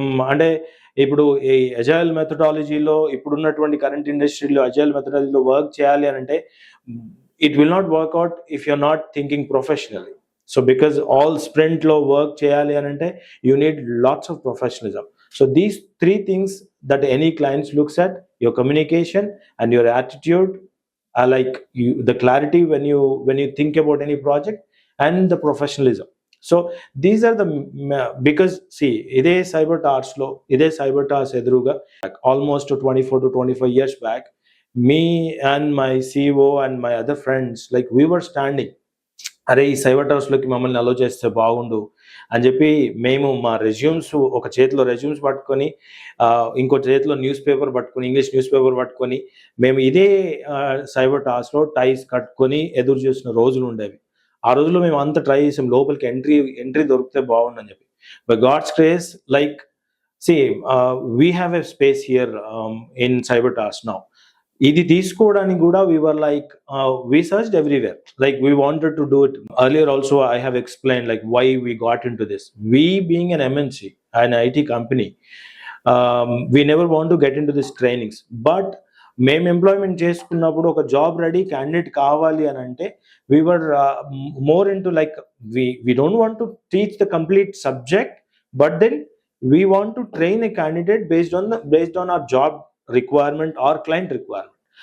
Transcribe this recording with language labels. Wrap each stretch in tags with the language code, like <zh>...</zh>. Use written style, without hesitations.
<te>అంటే ఇప్పుడు ఈ అజైల్ మెథడాలజీలో, ఇప్పుడున్నటువంటి కరెంట్ ఇండస్ట్రీలో అజైల్ మెథడాలజీలో వర్క్ చేయాలి అని అంటే</te> <en>It will not work out if you are not thinking professionally. So because all స్ప్రింట్లో work</en> <te>చేయాలి అని అంటే</te> <en>You need lots of professionalism. So these three things that any clients looks at: your communication and your attitude, like the clarity when you think about any project, and the professionalism. So these are the, because see, ide cyber tars eduruga like almost 24 to 25 years back, me and my CEO and my other friends, like we were standing,</en> <te>అరే ఈ cyber టవర్స్లోకి మమ్మల్ని అలో చేస్తే బాగుండు అని చెప్పి మేము మా resumes, ఒక చేతిలో రెజ్యూమ్స్ పట్టుకొని ఇంకో చేతిలో న్యూస్ పేపర్ పట్టుకొని, ఇంగ్లీష్ న్యూస్ పేపర్ పట్టుకొని మేము ఇదే సైబర్ టవర్స్లో టైస్ కట్టుకొని ఎదురు చూసిన రోజులు ఉండేవి. ఆ రోజుల్లో మేము అంత ట్రై చేసాం లోపలికి ఎంట్రీ దొరికితే బాగుండని చెప్పి.</te> <en>By God's grace, like see we have a space here in Cyber Towers now.</en> <te>ఇది తీసుకోవడానికి కూడా</te> <en>we were like we searched everywhere, like we wanted to do it earlier also. I have explained like why we got into this. We being an MNC, an IT company, we never want to get into this trainings, but</en> <te>మేము employment చేసుకున్నప్పుడు ఒక job ready candidate కావాలి అని అంటే</te> <en>we were more into like we don't want to teach the complete subject, but then we want to train a candidate based on our job requirement or client requirement.</en>